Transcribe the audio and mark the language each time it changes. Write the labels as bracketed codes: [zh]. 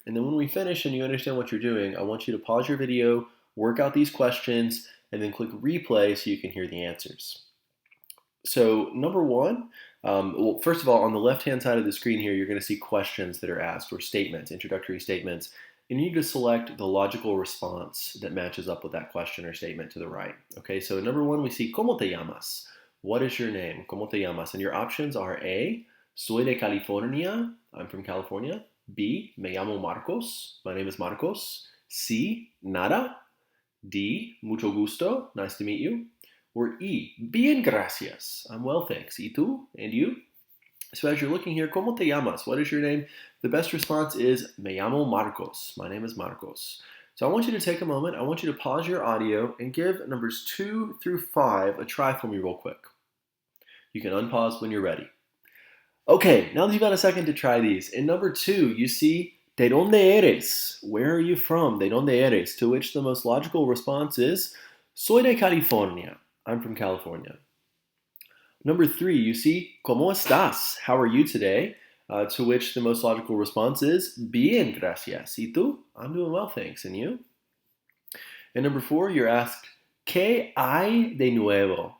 [en] And then when we finish and you understand what you're doing, I want you to pause your video, work out these questions, and then click replay so you can hear the answers. So number 1, well, first of all, on the left-hand side of the screen here, you're going to see questions that are asked, or statements, introductory statements. and you need to select the logical response that matches up with that question or statement to the right. Okay, so number one, we see, [es] ¿Cómo te llamas? [en] What is your name? [es] ¿Cómo te llamas? [en] And your options are A, [es] soy de California, [en] I'm from California. B, [es] me llamo Marcos, [en] my name is Marcos. C, [es] nada. [en] D, [es] mucho gusto, [en] nice to meet you. Or E, [es] bien gracias, [en] I'm well thanks. [es] ¿Y tú? [en] And you? So as you're looking here, [es] ¿Cómo te llamas? [en] What is your name? The best response is [es] me llamo Marcos. [en] My name is Marcos. So I want you to take a moment. I want you to pause your audio and give numbers 2 through 5 a try for me real quick. You can unpause when you're ready. Okay, now that you've got a second to try these, in number 2, you see [es] ¿De dónde eres? [en] Where are you from? [es] ¿De dónde eres? [en] To which the most logical response is [es] Soy de California. [en] I'm from California. Number 3, you see [es] ¿Cómo estás? [en] How are you today? To which the most logical response is [es] Bien, gracias. ¿Y tú? [en] I'm doing well, thanks. And you? And number 4, you're asked [es] ¿Qué hay de nuevo?